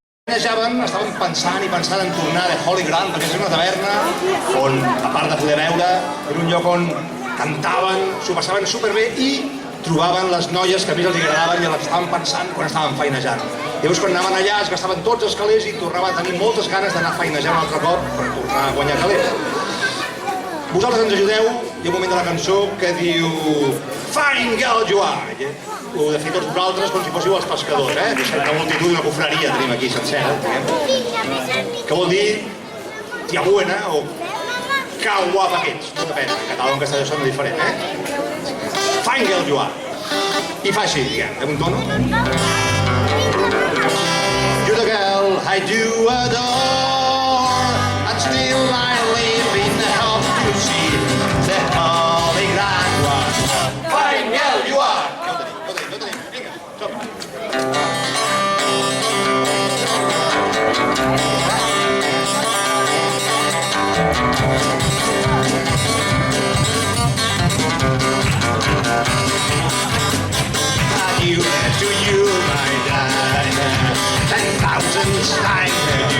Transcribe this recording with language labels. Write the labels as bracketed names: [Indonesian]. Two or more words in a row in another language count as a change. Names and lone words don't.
[Catalan] estaven pensant i pensant en tornar de Holy Ground, perquè és una taverna on, a part de poder beure, era un lloc on cantaven, s'ho passaven superbé i trobaven les noies que més els agradaven i les estaven pensant quan estaven feinejant. Llavors, quan anaven allà, es gastaven tots els calés i tornaven a tenir moltes ganes d'anar a feinejar un altre cop per tornar a guanyar calés. Vosaltres ens ajudeu, hi ha un moment de la cançó que diu [English] Fine girl you are. [Catalan] Ho heu de fer tots vosaltres com si fóssiu els pescadors, eh? Una multitud, una cofreria tenim aquí sencera, que vol dir [Spanish] tia buena [Catalan] o que guapa que ets. No depèn, en català o en castellà sona diferent, eh? [English] Fine girl you are. [Catalan] I fa així, diguem, un tono. [English] You're the girl I do adore, and still I live in the hope to see the holy grand one. Fine girl you are. [Catalan] Ja ho tenim, vinga, som. [English] To you, my darling, 10,000 times to you.